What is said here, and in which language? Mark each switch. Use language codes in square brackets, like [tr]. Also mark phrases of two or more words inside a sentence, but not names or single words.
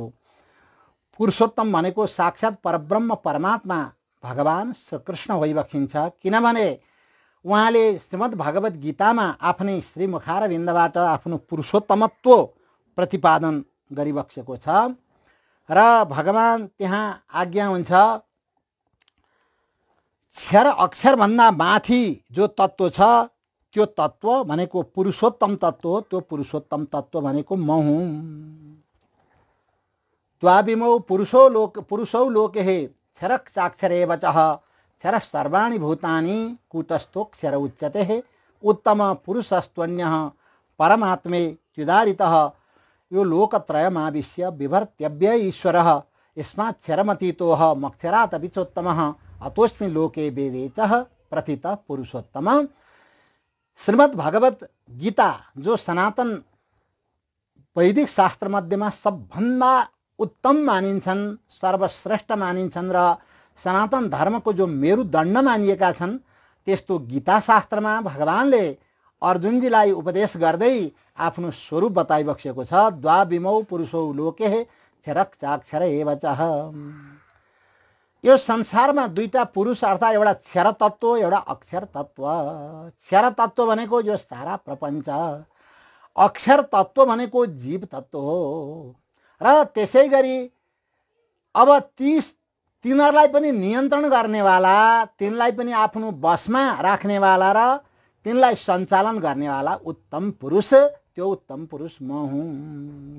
[ne] पुरुषोत्तम भनेको साक्षात् परब्रह्म परमात्मा भगवान श्रीकृष्ण होइबक्सिन्छ, किनभने उहाँले श्रीमद् भगवत गीतामा आफ्नै श्रीमुखारविन्दबाट आफ्नो पुरुषोत्तमत्व प्रतिपादन गरिबक्सेको छ र भगवान त्यहाँ आज्ञा हुन्छ क्षर अक्षरभन्दा माथि जो तत्त्व छ त्यो तत्त्व भनेको पुरुषोत्तम तत्त्व हो। त्यो पुरुषोत्तम तत्त्व भनेको म हुँ। [sa] द्वाविमौ पुरुषौ लोके क्षरः चाक्षरे वचः क्षरः सर्वाणि भूतानि कूटस्थोऽक्षर उच्यते उत्तम पुरुषस्त्वन्यः परमात्मे त्युदारितः यो लोकत्रयमाविश्य बिभर्त्यव्यय ईश्वरः यस्मात् क्षरमतीतोह मक्षरात् अपि चोत्तमः अतोऽस्मि लोके वेदे च प्रथितः पुरुषोत्तम। [ne] श्रीमद् भगवत गीता जो सनातन वैदिक शास्त्र मध्येमा सबभन्दा उत्तम मानिन्छन्, सर्वश्रेष्ठ मानिन्छन् र सनातन धर्मको जो मेरुदण्ड मानिएका छन्, त्यस्तो गीता शास्त्रमा भगवानले अर्जुनजीलाई उपदेश गर्दै आफ्नो स्वरूप बताइबक्सेको छ। [sa] द्वाविमौ पुरुषौ लोके क्षरः चाक्षर एव च। [ne] यो संसारमा दुईटा पुरुष अर्थात् एउटा क्षर तत्त्व एउटा अक्षर तत्त्व। क्षर तत्त्व भनेको यो सारा प्रपञ्च, अक्षर तत्त्व भनेको जीव तत्त्व हो। र त्यसै गरी अब तिनीहरूलाई पनि नियन्त्रण गर्नेवाला, तिनलाई पनि आफ्नो बसमा राख्नेवाला र तिनलाई सञ्चालन गर्नेवाला उत्तम पुरुष, त्यो उत्तम पुरुष म हुँ।